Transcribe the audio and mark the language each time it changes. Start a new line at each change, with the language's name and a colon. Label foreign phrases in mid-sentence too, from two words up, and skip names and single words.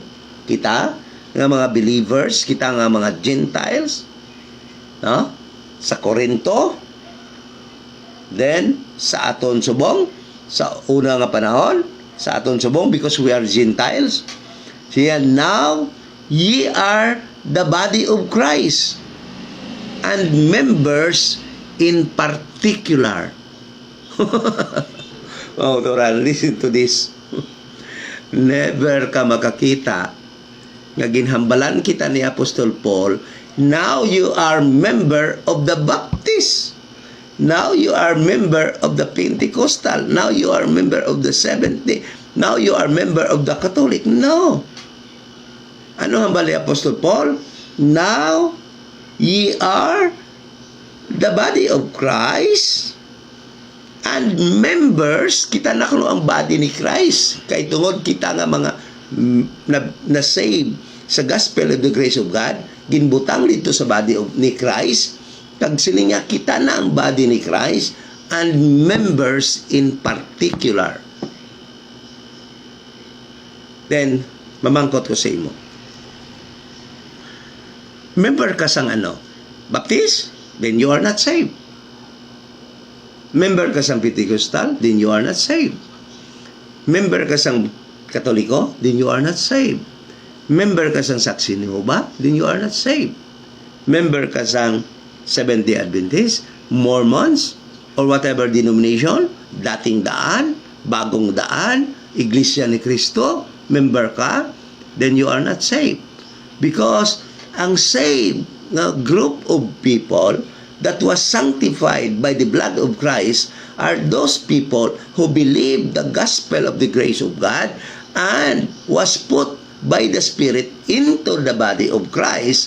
Hiligaynon: Kita nga mga believers, kita nga mga Gentiles, no? Sa Corinto, then sa aton subong, sa una nga panahon, sa aton subong,
English: because we are Gentiles. Siya, now, ye are the body of Christ, and members in particular. Oh, Toran, listen to this.
Hiligaynon: Never ka makakita nga ginhambalan kita ni Apostol Paul,
English: now you are member of the Baptist. Now you are member of the Pentecostal. Now you are member of the Seventh Day. Now you are member of the Catholic. No.
Hiligaynon: Ano hambal ni Apostol Paul?
English: Now ye are the body of Christ and members,
Hiligaynon: kita na kuno ang body ni Christ. Kay tungod kita nga mga na-save sa
English: gospel of the grace of God,
Hiligaynon: ginbutang dito sa
English: body of
Hiligaynon: ni Christ, kag silinga kita na ang body ni Christ
English: and members in particular. Then,
Hiligaynon: mamangkot ko sa imo. Member ka sang ano? Baptist?
English: Then you are not saved. Member
Hiligaynon: ka sang
English: Pentecostal? Then you are not saved.
Hiligaynon: Member ka sang Katoliko?
English: Then you are not saved.
Hiligaynon: Member ka sang Saksi ni Jehovah?
English: Then you are not saved. Member
Hiligaynon: ka sang
English: Seventh-day Adventist, Mormons, or whatever denomination, dating daan, bagong daan, Iglesia ni Cristo, member ka, then you are not saved. Because ang saved na group of people that was sanctified by the blood of Christ are those people who believe the gospel of the grace of God and was put by the Spirit into the body of Christ.